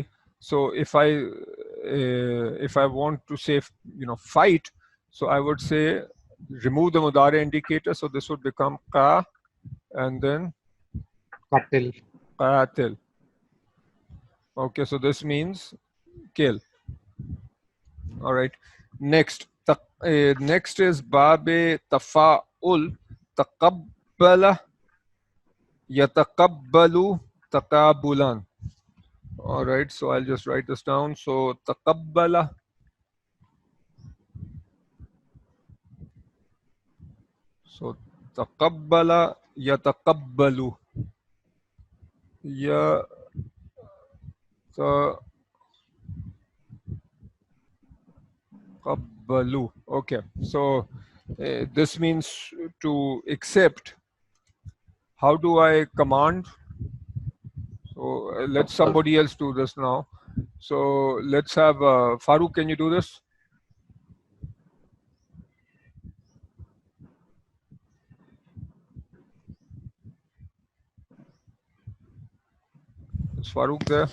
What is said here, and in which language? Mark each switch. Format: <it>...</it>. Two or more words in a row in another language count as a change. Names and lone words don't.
<en>So if I want to say fight, so I would say remove the mudare indicator. So this would become qa and then Qatil. qatil. Okay. So this means kill. All right. Next. Next is babe</en> <ar>تفاعل تقبل يتقبل تقبلا.</ar> <en>All right, so I'll just write this down. So taqabbala. So</en> <ar>تقبل يتقبل.</ar> <en>Yataqabbalu. Okay, so this means to accept. How do I command? So let somebody else do this now. So let's have Farooq. Can you do this? Is Farooq there?</en>